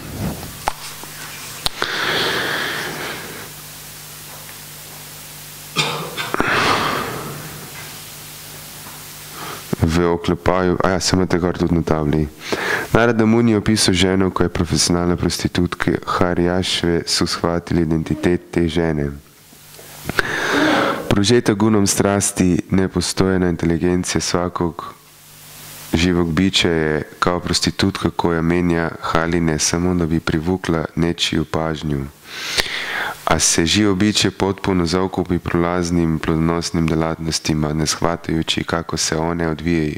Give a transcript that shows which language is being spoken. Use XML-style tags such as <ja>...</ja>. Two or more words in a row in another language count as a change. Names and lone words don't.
<sl>V oklepaju, sem imate kar tudi na tabli. Narada Muni je opisal ženo, ko je profesionalna prostitutka.</sl> <sr>Harjašve so shvatili identitet te žene. Prožeta gunom strasti, nepostojena inteligencija svakog živog bića je kao prostitutka koja menja haline samo da bi privukla nečiju pažnju. A se živo biće potpuno zaokupi prolaznim plodonosnim delatnostima, ne shvatajući kako se one odvijaju.</sr>